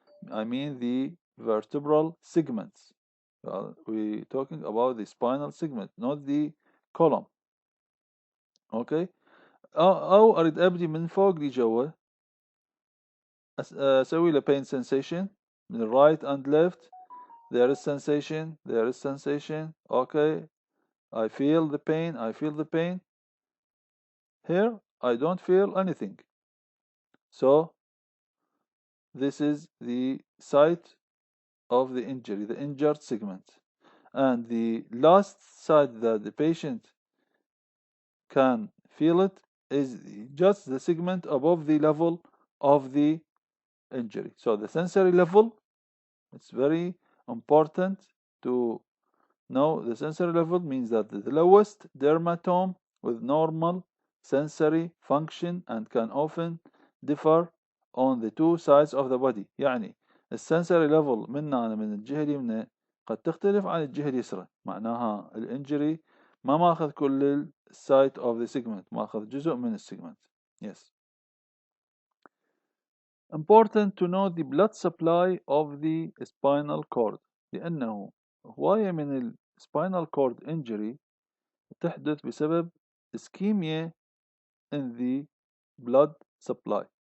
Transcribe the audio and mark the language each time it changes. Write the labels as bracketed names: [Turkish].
[English] I mean the vertebral segments. We're talking about the spinal segment, not the column. [Arabic] اوكي، او اريد ابدي من فوق لجوا، اسوي له pain sensation من [English] right and left. There is sensation. Okay, I feel the pain. Here I don't feel anything. So this is the site of the injury, the injured segment. And the last side that the patient can feel it is just the segment above the level of the injury. So the sensory level, it's very important to know the sensory level means that the lowest dermatome with normal sensory function and can often differ on the two sides of the body. [Arabic] يعني السنسوري level من الجهة اليمنى قد تختلف عن الجهة اليسرى. معناها الانجري ما ماخذ كل [English] side of the segment، [Arabic] ماخذ جزء من السيجمنت. [English] Yes. Important to know the blood supply of the spinal cord، [Arabic] لأنه هواية من [English] spinal cord injury [Arabic] تحدث بسبب [English] ischemia in the blood supply.